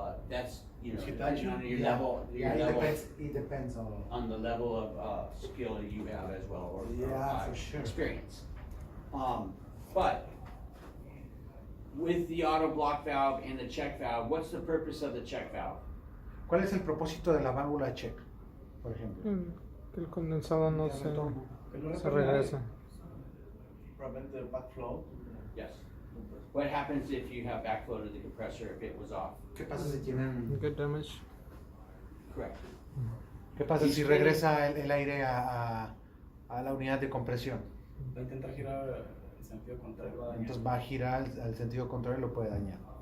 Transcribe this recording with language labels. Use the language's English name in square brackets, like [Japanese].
[English] That's, depending on your level, it depends on the level of skill you have as well, or for sure. experience. But with the auto block valve and the check valve, what's the purpose of the check valve? [Spanish] ¿Cuál es el propósito de la válvula check, por ejemplo? Que el condensado no se regresa. [English] Prevent the backflow. Yes. What happens if you have backflow to the compressor if it was off? [Spanish] ¿Qué pasa si tienen? [English] Get damage. Correct. [Spanish] ¿Qué pasa si regresa el aire a la unidad de compresión? Va a intentar girar el sentido contrario. Va a dañar. Entonces va a girar al sentido contrario y lo puede dañar.